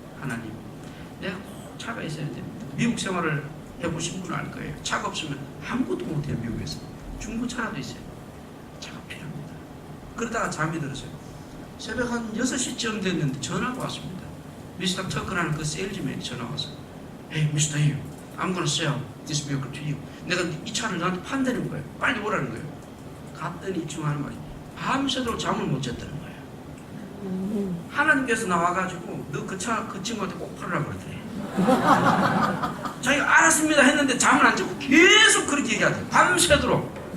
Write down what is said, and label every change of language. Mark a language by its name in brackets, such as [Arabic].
[Korean] 하나님, 내가 꼭 차가 있어야 됩니다. 미국 생활을 해보신 분은 알 거예요. 차가 없으면 아무것도 못해요. 미국에서 중고차라도 있어요. 차가 필요합니다. 그러다가 잠이 들었어요. 새벽 한 6시쯤 됐는데 전화가 왔습니다. 미스터 터크라는 그 세일즈맨이 전화 와서 [English] Hey, Mr. Yu, I'm gonna sell this vehicle to you. [Korean] 내가 이 차를 너한테 판다는 거예요. 빨리 오라는 거예요. 갔더니 이 친구 하는 말이 밤새도록 잠을 못 잤다는 거예요. 하나님께서 나와가지고 너 그 친구한테 꼭 팔으라고 그러더래. 자기가 알았습니다 했는데 잠을 안 자고 계속 그렇게 얘기하대요. 밤새도록.